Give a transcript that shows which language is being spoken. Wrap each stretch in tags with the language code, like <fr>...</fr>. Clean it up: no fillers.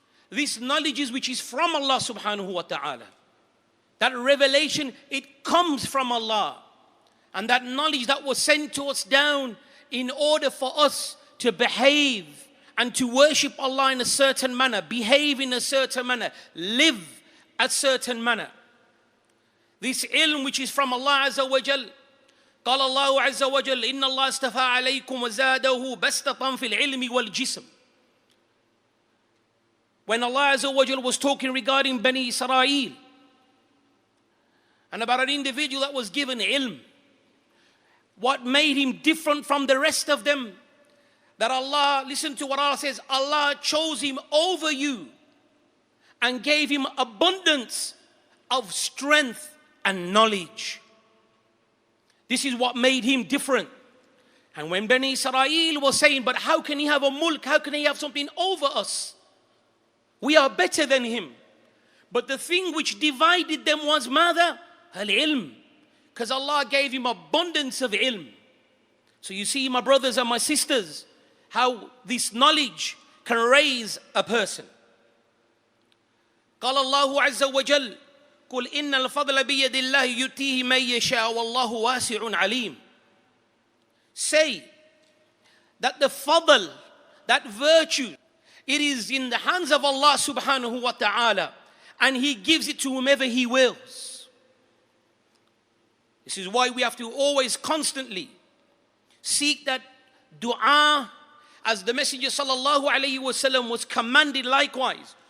<en>This knowledge is which is from Allah subhanahu wa ta'ala. That revelation, it comes from Allah. And that knowledge that was sent to us down in order for us to behave and to worship Allah in a certain manner, behave in a certain manner, live a certain manner. This ilm which is from Allah Azza wa Jal,</en> <ar>قال الله عز وجل إن الله استفى عليكم وزاده بسطة في العلم والجسم.</ar> <en>When Allah Azza wa Jal was talking regarding Bani Israel and about an individual that was given ilm, what made him different from the rest of them, that Allah, listen to what Allah says, Allah chose him over you and gave him abundance of strength and knowledge. This is what made him different. And when Bani Israel was saying, but how can he have a mulk? How can he have something over us? We are better than him. But the thing which divided them was mada? Al-ilm. Because Allah gave him abundance of ilm. So you see, my brothers and my sisters, how this knowledge can raise a person.</en> <ar>قال الله عز وجل قل إن الفضل بيد الله يؤتيه من يشاء والله واسع عليم.</ar> <en>Say that the fadl, that virtue, it is in the hands of Allah subhanahu wa ta'ala, and He gives it to whomever He wills. This is why we have to always constantly seek that dua, as the Messenger sallallahu alayhi wasallam was commanded likewise.</en>